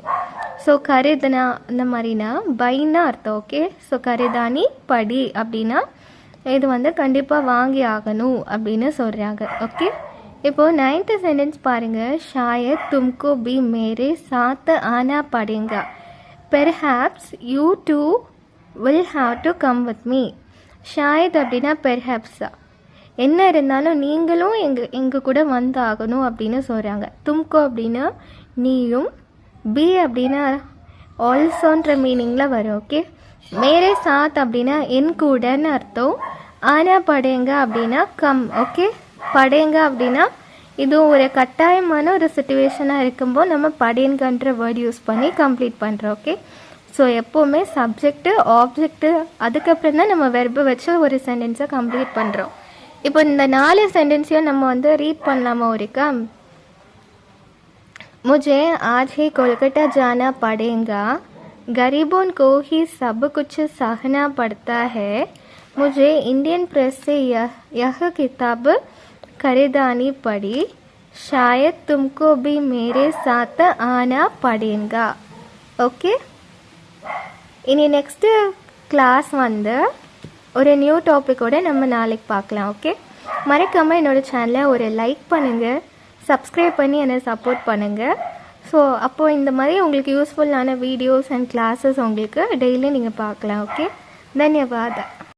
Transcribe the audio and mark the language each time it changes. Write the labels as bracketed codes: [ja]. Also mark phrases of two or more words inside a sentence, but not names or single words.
[ta] ஸோ கரிதனா அந்த மாதிரினா பைன்னா அர்த்தம். ஓகே, ஸோ [hi] खरीदनी पड़ी [ta] அப்படின்னா இது வந்து கண்டிப்பாக வாங்கி ஆகணும் அப்படின்னு சொல்கிறாங்க. ஓகே, இப்போது 9th சென்டென்ஸ் பாருங்கள். [hi] शायद तुमको भी मेरे साथ आना पड़ेगा. [en] perhaps you too will have to come with me. [ta] ஷாயத் அப்படின்னா பெர்ஹாப்ஸா, என்ன இருந்தாலும் நீங்களும் எங்கள் கூட வந்து ஆகணும் அப்படின்னு சொல்கிறாங்க. தும்கோ அப்படின்னா நீயும், பி அப்படின்னா ஆல்சோன்ற மீனிங்கில் வரும். ஓகே, [hi] मेरे साथ [ta] அப்படின்னா என் கூடன்னு அர்த்தம். [hi] आना पड़ेगा [ta] அப்படின்னா கம். ஓகே, படேங்க அப்படின்னா இதுவும் ஒரு கட்டாயமான ஒரு சுச்சுவேஷனாக இருக்கும்போது நம்ம படேங்கன்ற வேர்ட் யூஸ் பண்ணி கம்ப்ளீட் பண்ணுறோம். ஓகே, ஸோ எப்போவுமே [en] subject object [ta] அதுக்கப்புறம் தான் நம்ம வெர்பை வச்சு ஒரு சென்டென்ஸை கம்ப்ளீட் பண்ணுறோம். இப்போ இந்த 4 சென்டென்ஸையும் நம்ம வந்து ரீட் பண்ணலாமா ஒருக்கா? [hi] मुझे आज ही कोलकाता जाना पड़ेगा. गरीबों को ही सब कुछ सहना पड़ता है. मुझे इंडियन प्रेस से यह किताब खरीदानी पड़ी. शायद तुमको भी मेरे साथ आना पड़ेगा. [en] okay, in next class [ta] வந்து ஒரு [en] new topic [ta] நம்ம நாளைக்கு பார்க்கலாம். ஓகே, மறக்காமல் என்னோடய சேனலை ஒரு லைக் பண்ணுங்கள், சப்ஸ்கிரைப் பண்ணி என்னை சப்போர்ட் பண்ணுங்கள். ஸோ அப்போது இந்த மாதிரி உங்களுக்கு யூஸ்ஃபுல்லான [en] videos and classes [ta] உங்களுக்கு டெய்லி நீங்கள் பார்க்கலாம். ஓகே, தன்யவாத்.